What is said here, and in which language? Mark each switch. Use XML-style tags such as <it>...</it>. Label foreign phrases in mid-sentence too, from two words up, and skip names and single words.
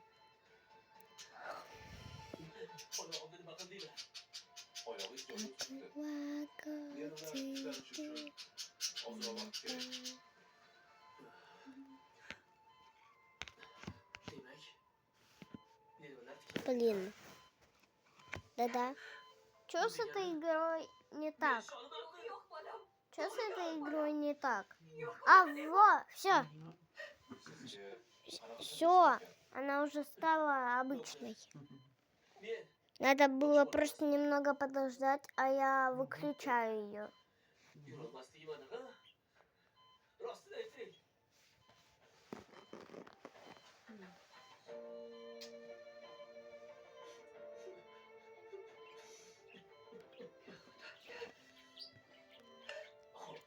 <uz>Oyog'imni nima qildinglar? Oyog'ingiz joyiga chiqdi. Yana tiklanish uchun ozroq vaqt kerak. Demak, nervalar tikildi.</uz> <ru>Блин. Да-да. Чё с этой игрой не так?</ru> <uz>Yo'q, bolam.</uz> <ru>Чё с этой игрой не так? А, вот, все.</ru> <uz>Sizga</uz> <ru>Все. Она уже стала обычной.</ru> <uz>Men</uz> <ru>Надо было просто немного подождать, а я выключаю ее.</ru> <uz>yurolmasligim aniq, ha? Rostini ayting. Xo'p.</uz>